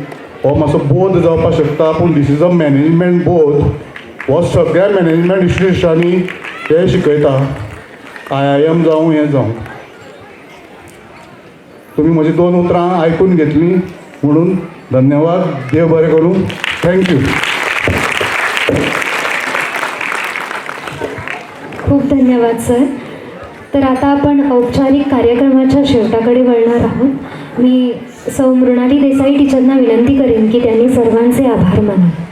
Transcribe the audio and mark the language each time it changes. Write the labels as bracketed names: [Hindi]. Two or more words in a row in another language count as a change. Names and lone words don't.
[Konkani] हो मातसो बोध जावपाक शकता, पूण [English] this is a management [Konkani] बोध. हो सगळ्या [English] management institutions [Konkani] हे शिकयता. IIM जावं हें जावं. तुमी म्हजी 2 उतरां आयकून घेतलीं म्हणून धन्यवाद. देव बरें करूं. थँक्यू. [Marathi] खूप धन्यवाद सर. तर आता आपण औपचारिक कार्यक्रमाच्या शेवटाकडे वळणार आहोत. मी सौ मृणाली देसाई टीचरना विनंती करेन की त्यांनी सर्वांचे आभार मानावे.